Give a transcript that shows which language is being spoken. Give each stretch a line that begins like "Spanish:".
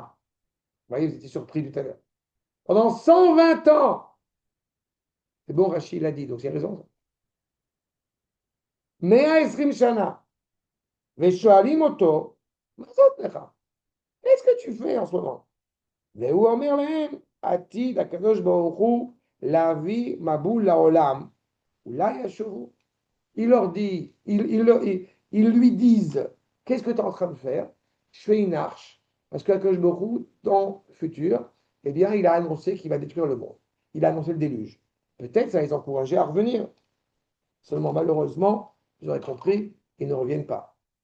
French: Vous voyez, vous étiez surpris tout à l'heure. Pendant 120 ans, c'est bon, Rachid l'a dit, donc il a raison.
Hebrew: Meaves Rimshana, Veshoalim Oto,
French: qu'est-ce que tu fais en ce moment?
Hebrew: והוא אומר להם, עתיד הקדוש ברוך הוא להביא מבול לעולם, אולי ישובו.
French: Il leur dit, ils lui disent, qu'est-ce que tu es en train de faire? Je fais une arche, parce que Akadosh Baruch Hu, dans le futur, eh bien, il a annoncé qu'il va détruire le monde. Il a annoncé le déluge. Peut-être ça les encourageait à revenir. Seulement, malheureusement, vous aurez compris, ils ne reviennent pas.